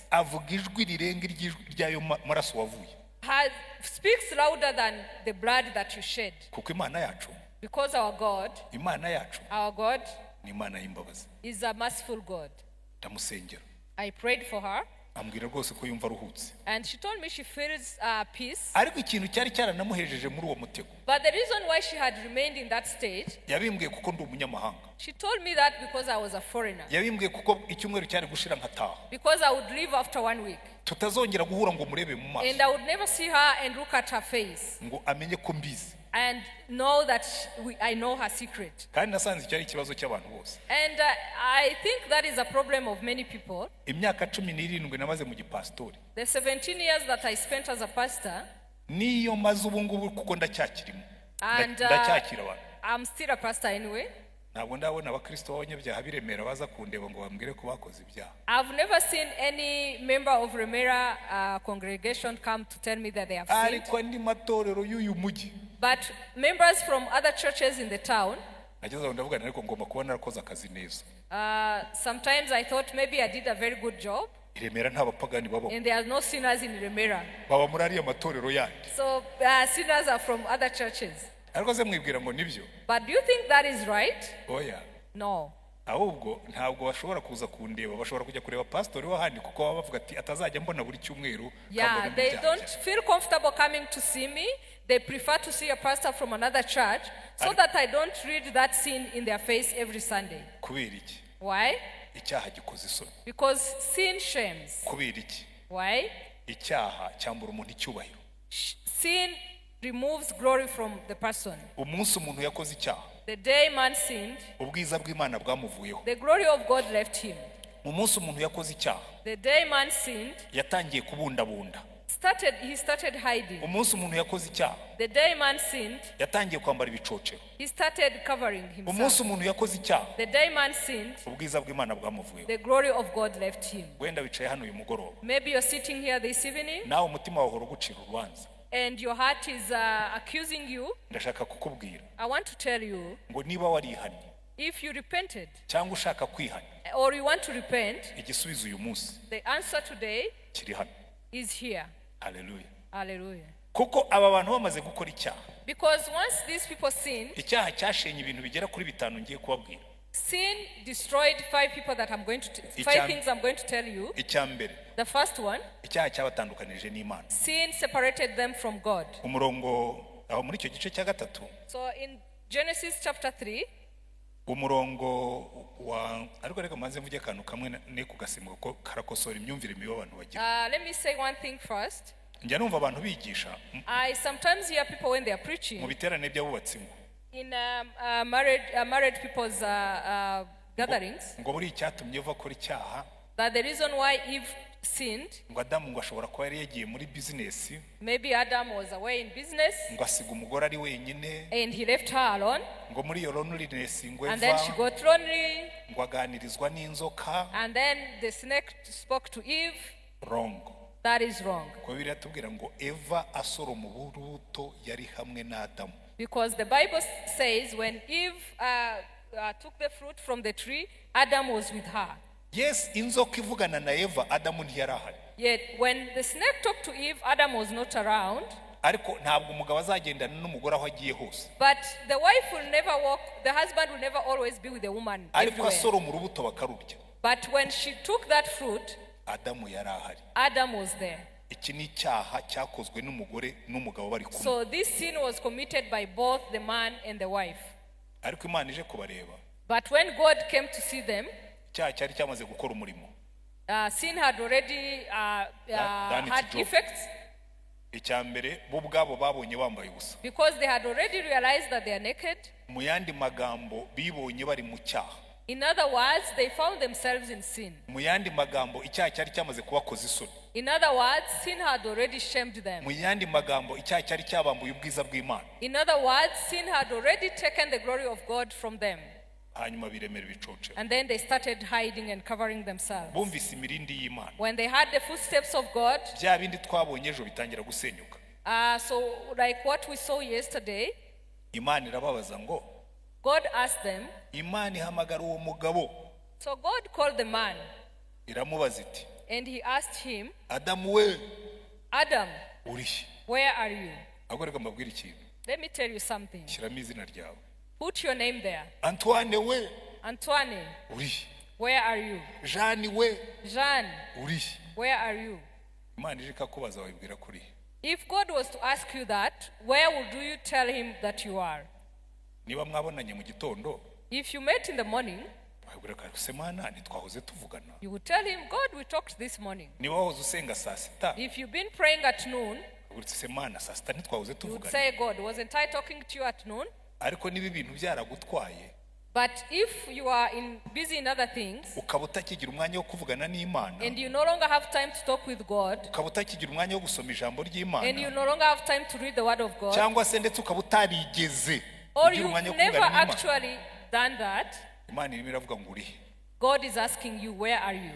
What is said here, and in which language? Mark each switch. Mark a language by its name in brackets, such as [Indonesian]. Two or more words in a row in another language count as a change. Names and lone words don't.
[Kinyarwanda] avuga ijwi rirenga ry'ayo maraso wavuye, [English] speaks louder than the blood that you shed. [Kinyarwanda] kuko Imana yacu, [English] Because our God [Kinyarwanda] ni Imana y'imbabazi. [English] is a merciful God. [Kinyarwanda] Ndamusengera, [English] I prayed for her, [Kinyarwanda] ambwira rwose ko yumva aruhutse, [English] and she told me she feels peace. [Kinyarwanda] ariko ikintu cyari cyaranamuhejeje muri uwo mutego, [English] But the reason why she had remained in that state, [Kinyarwanda] yabimbwiye kuko ndi umunyamahanga, [English] she told me that because I was a foreigner. [Kinyarwanda] yabimbwiye kuko icyumweru cyari gushira nkataha, [English] Because I would leave after 1 week. [Kinyarwanda] tutazongera guhura ngo murebe mu maso, [English] And I would never see her and look at her face [Kinyarwanda] ngo amenye ko mbizi, [English] and know that I know her secret. [Kinyarwanda] kandi nasanze icyo ari ikibazo cy'abantu bose. [English] And I think that is a problem of many people. [Kinyarwanda] Imyaka 17 namaze mu gipastori, [English] The 17 years that I spent as a pastor, [Kinyarwanda] niyo maze ubu ngubu kuko ndacyakirimo, [English] and [Kinyarwanda] ndacyakira abantu. [English] I'm still a pastor anyway. [Kinyarwanda] Ntabwo ndabona abakristo b'abanyabyaha biremera baza kundeba ngo bambwire ko bakoze ibyaha. [English] I've never seen any member of Remera congregation come to tell me that they have sinned. [Kinyarwanda] Ariko andi matorero y'uyu mujyi, [English] But members from other churches in the town, [Kinyarwanda] nageze aho ndavuga ariko ngomba kuba narakoze akazi neza. [English] sometimes I thought maybe I did a very good job. [Kinyarwanda] Iremera nta bapagani babo, [English] And there are no sinners in Remera. [Kinyarwanda] baba muri ariya matorero yandi. [English] So sinners are from other churches. [Kinyarwanda] Ariko se mwibwira ngo nibyo? [English] But do you think that is right? [Kinyarwanda] Oya. [English] No. [Kinyarwanda] Ahubwo ntabwo bashobora kuza kundeba, bashobora kujya kureba pastori w'ahandi kuko baba bavuga ati atazajya mbona buri cyumweru. [English] Yeah, they don't feel comfortable coming to see me. They prefer to see a pastor from another church so that I don't read that sin in their face every Sunday. [Kinyarwanda] Kubera iki? [English] Why? [Kinyarwanda] Icyaha gikoze isoni. [English] Because sin shames. [Kinyarwanda] Kubera iki? [English] Why? [Kinyarwanda] Icyaha cyambura umuntu icyubahiro. [English] Sin removes glory from the person. [Kinyarwanda] Umunsi umuntu yakoze icyaha, [English] The day man sinned, [Kinyarwanda] ubwiza bw'Imana bwamuvuyeho. [English] the glory of God left him. [Kinyarwanda] Umunsi umuntu yakoze icyaha, [English] The day man sinned, [Kinyarwanda] yatangiye kubundabunda. [English] he started hiding. [Kinyarwanda] Umunsi umuntu yakoze icyaha, [English] The day man sinned, [Kinyarwanda] yatangiye kwambara ibicocero. [English] he started covering [Kinyarwanda] Umunsi [English] himself. [Kinyarwanda] umuntu yakoze icyaha, [English] The day man sinned, [Kinyarwanda] ubwiza bw'Imana bwamuvuyeho. [English] the glory of God left him. [Kinyarwanda] Wenda wicaye hano uyu mugoroba, [English] Maybe you're sitting here this evening [Kinyarwanda] nawe umutima wawe ugucira urubanza. [English] and your heart is accusing you. [Kinyarwanda] Ndashaka kukubwira [English] I want to tell you, [Kinyarwanda] ngo niba warihanye [English] if you repented [Kinyarwanda] cyangwa ushaka kwihana, [English] or you want to repent, [Kinyarwanda] igisubizo uyu munsi [English] the answer today [Kinyarwanda] kiri hano. [English] is here. [Kinyarwanda] Haleluya. [English] Hallelujah. [Kinyarwanda] Kuko aba bantu bamaze gukora icyaha, [English] Because once these people sinned, [Kinyarwanda] icyaha cyashenye ibintu bigera kuri 5 ngiye kubabwira. [English] sin destroyed 5 people that I'm going to 5 things I'm going to tell you. [Kinyarwanda] Icyambere, [English] The first one, [Kinyarwanda] icyaha cyabatandukanije n'Imana. [English] sin separated them from God. [Kinyarwanda] Umurongo aho muri icyo gice cya gatatu, [English] So in Genesis chapter 3, [Kinyarwanda] umurongo wa ariko reka manze mvuge akantu kamwe ne kugasimbuka ko karakosora imyumvire mibi abantu bagira. [English] let me say one thing first. [Kinyarwanda] Njya numva abantu bigisha [English] I sometimes hear people when they are [Kinyarwanda] mu [English] preaching [Kinyarwanda] biterane by'abubatsi [English] in married people's gatherings [Kinyarwanda] ngo buri icyatumye uva kuri icyaha, [English] that the reason why Eve sinned, [Kinyarwanda] ngo Adamu ngo ashobora kuba yari yagiye muri business, [English] maybe Adam was away in business [Kinyarwanda] ngo asiga umugore ari wenyine, [English] and he left her alone, [Kinyarwanda] ngo muri iyo loneliness ngo [English] and then she [Kinyarwanda] eva, [English] got lonely, [Kinyarwanda] ngo aganirizwa n'inzoka. [English] and then the snake spoke to Eve. Wrong. That is wrong. [Kinyarwanda] Ko Bibiliya tubwira ngo Eva asoroma uburuto yari hamwe na Adamu. [English] Because the Bible says when Eve took the fruit from the tree, Adam was with her. Yes, [Kinyarwanda] inzoka ivugana na Eva, Adamu ntiyari ahari. [English] Yet when the snake talked to Eve, Adam was not around. [Kinyarwanda] Ariko ntabwo umugabo azagendana n'umugore aho agiye hose. [English] But the wife will never walk, the husband will never always be with the woman [Kinyarwanda] Ariko [English] everywhere. [Kinyarwanda] asoroma urubuto bakarurya. [English] But when she took that fruit, [Kinyarwanda] Adamu yari ahari. [English] Adam was there. [Kinyarwanda] Iki ni icyaha cyakozwe n'umugore n'umugabo bari kumwe. [English] So this sin was committed by both the man and the wife. [Kinyarwanda] Ariko Imana ije kubareba, [English] But when God came to see them, [Kinyarwanda] icyaha cyari cyamaze gukora umurimo. [English] sin had already Done its had job. effects. [Kinyarwanda] Icyambere bo ubwabo babonye bambaye ubusa. [English] Because they had already realized that they are naked. [Kinyarwanda] Mu yandi magambo bibonye bari mu cyaha. [English] In other words, they found themselves in sin. [Kinyarwanda] Mu yandi magambo icyaha cyari cyamaze kubakoza isoni. [English] In other words, sin had already shamed them. [Kinyarwanda] Mu yandi magambo icyaha cyari cyabambuye ubwiza bw'Imana. [English] In other words, sin had already taken the glory of God from them. [Kinyarwanda] Hanyuma biremera ibicocero. [English] And then they started hiding and covering themselves. [Kinyarwanda] Bumvise imirindi y'Imana. [English] When they heard the footsteps of God, [Kinyarwanda] Bya bindi twabonye ejo bitangira gusenyuka. [English] so like what we saw yesterday, [Kinyarwanda] Imana irababaza ngo [English] God asked them. [Kinyarwanda] Imana ihamagara uwo mugabo. [English] So God called the man. [Kinyarwanda] Iramubaza iti. [English] And he asked him. [Kinyarwanda] Adam we. [English] Adam. [Kinyarwanda] Uri. [English] Where are you? [Kinyarwanda] Agoreka mbabwira ikintu. [English] Let me tell you something. [Kinyarwanda] Shiramo izina ryawe. [English] Put your name there. [Kinyarwanda] Antoine we. [English] Antoine. [Kinyarwanda] Uri. [English] Where are you? [Kinyarwanda] Jeanne we. [English] Jeanne. [Kinyarwanda] Uri. [English] Where are you? [Kinyarwanda] Imana ije kakubaza wabibwira kuri. [English] If God was to ask you that, where would you tell him that you are? [Kinyarwanda] Niba mwabonanye mu gitondo. [English] If you met in the morning, you would tell him, God, we talked this morning. If you've been praying at noon, you would say, God, wasn't I talking to you at noon? But if you are busy in other things, and you no longer have time to talk with God, and you no longer have time to read the Word of God, or you've never actually done that, God is asking you, where are you?